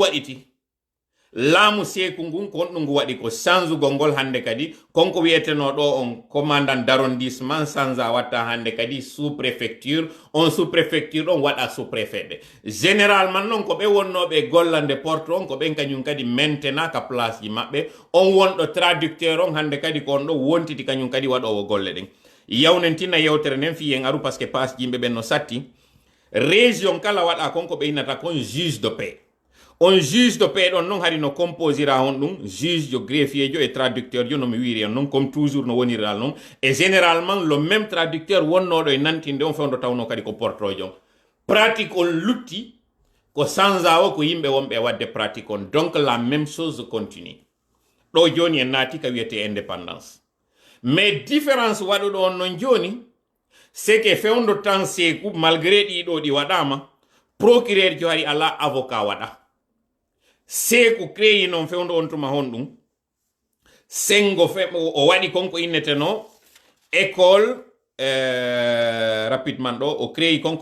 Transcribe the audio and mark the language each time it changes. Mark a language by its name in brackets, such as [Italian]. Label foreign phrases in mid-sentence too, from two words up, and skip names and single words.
[Fula] waɗiti laamu seeku ngun ko on ɗum waɗi ko changegol ngol hande kadi konko wiyeteno ɗo on [French] commandant d'arrondissement [Fula] change watta hande kadi [French] sous préfecture [Fula] on [French] sous préfecture [Fula] ɗon waɗa [French] sous préfet [Fula] ɓe généralement noon ko ɓe wonnoɓe gollande porte on ko ɓen kañum kadi maintenant ka place ji maɓɓe on wonɗo traducteur on hande kadi ko on ɗo wontiti kañum kadi waɗowo golle ɗen yawnen tinna yewtere nden fiyen aru [French] par ce que [Fula] passe yimɓe ɓen no satti région kala waɗa konko ɓe innata kon [French] juge de paix. [Fula] On [French] juge de paix [Fula] ɗon non hari no composira on ɗum juge jo greffier jo et traducteur jo no mi wiri on non [French] comme toujours [Fula] no woniral non [French] et généralement le même traducteur [Fula] wonnoɗo e nantinde on fewndo tawno kadi ko portojo pratique on lutti ko sansa o ko yimɓe wonɓe wadde pratique on [French] donc la même chose continue [Fula] ɗo joni en naati ka wiyete indépendance [French] mais différence [Fula] waɗuɗo on non joni [French] c'est que [Fula] fewndo tan seeku malgré ɗiɗo ɗi waɗama procureur jo hari ala avocat waɗa seeku créyi noon fewndo on tuma hon ɗum sengo o waɗi konko inneteno [French] école rapidement [Fula] ɗo o créyi konko